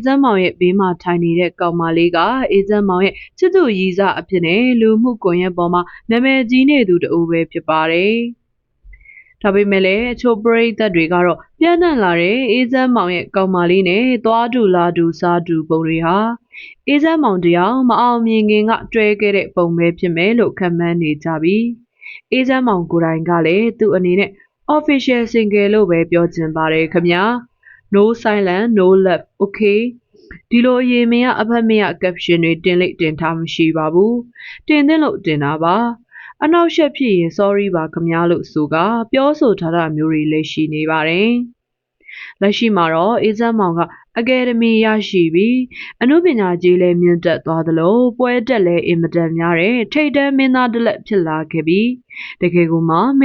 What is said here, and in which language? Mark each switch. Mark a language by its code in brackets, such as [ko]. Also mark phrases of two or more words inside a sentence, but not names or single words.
[my] ဂျင့်မောင်ရဲ့ဘေးမှာထိုင်နေတဲ့ကောင်မလေးကအေဂျင့်မောင်ရဲ့ချစ်သူရည်စားအဖြစ်နဲ့လူမှုကွန်ရက်ပေါ်မှာနာမည်ကြီးနေသူတဦးပဲဖြစ်ပါတယ်။ဒါပေမဲ့လည်းအချို့ပရိသတ်တွေကတော့ပြန့်နှံ့လာတဲ့အေဂျင့်မောင်ရဲ့ကောင်မလေးနဲ့သွားတူလာတူစားတူပုံတွေဟာအေဂျင့်မောင်တယောက်မအောင်မြင်ခင်ကတွဲခဲ့တဲ့ပုံပဲဖြစ်မယ်လို့ခန့်မှန်းနေကြပြီးအေဂျင့်မောင်ကိုယ်တိုင်ကလည်းသူ့အနေနဲ့ [en] official single [my] လို့ပဲပြောချင်ပါတယ်ခင်ဗျာ။ [en] No silence, no love, [my] okay ဒီလိုအရေးမရအဖက်မရ caption တွေတင်လိုက်တင်ထားမရှိပါဘူးတင်သင့်လို့တင်တာပါအနောက်ရှက်ဖြစ်ရင် sorry ပါခင်ဗျာလို့ဆိုကပြောဆိုထားတာမျိုးတွေလည်းရှိနေပါတယ်လက်ရှိမှာတော့အေဂျင့်မောင်ကအကယ်ဒမီရရှိပြီးအနုပညာကြီးလည်းမြင့်တက်သွားသလိုပွဲတက်လည်းအင်မတန်များတဲ့ထိတ်တန်းမင်းသားတစ်လက်ဖြစ်လာခဲ့ပြီးတကယ်ကိုမှမ